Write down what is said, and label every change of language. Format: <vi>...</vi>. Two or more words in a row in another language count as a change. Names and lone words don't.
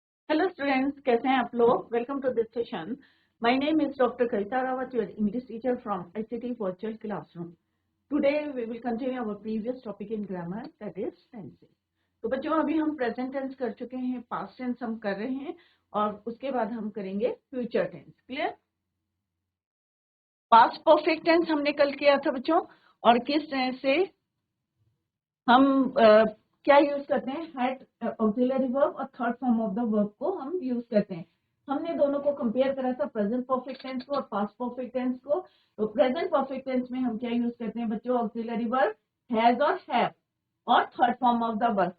<en>Hello students,</en> <hi>कैसे हैं आप लोग?</hi> <en>Welcome to this session. My name is Dr. Kavita Rawat, your English teacher from ICT Virtual Classroom. Today we will continue our previous topic in grammar, that is tenses.</en> <hi>तो बच्चों अभी हम</hi> <en>present tense</en> <hi>कर चुके हैं,</hi> <en>past tense</en> <hi>हम कर रहे हैं और उसके बाद हम करेंगे</hi> <en>future tense. Clear? Past perfect tense</en> <hi>हमने कल किया था बच्चों और किस तरह से हम क्या यूज करते हैं,</hi> <en>had auxiliary verb</en> <hi>और</hi> <en>third form of the verb</en> <hi>को हम यूज करते हैं. हमने दोनों को कंपेयर करा था,</hi> <en>present perfect tense</en> <hi>को और</hi> <en>past perfect tense</en> <hi>को. तो</hi> <en>present perfect tense</en> <hi>में हम क्या यूज करते हैं बच्चों,</hi> <en>auxiliary verb has</en> <hi>और हैव और</hi> <en>third form of the verb.</en>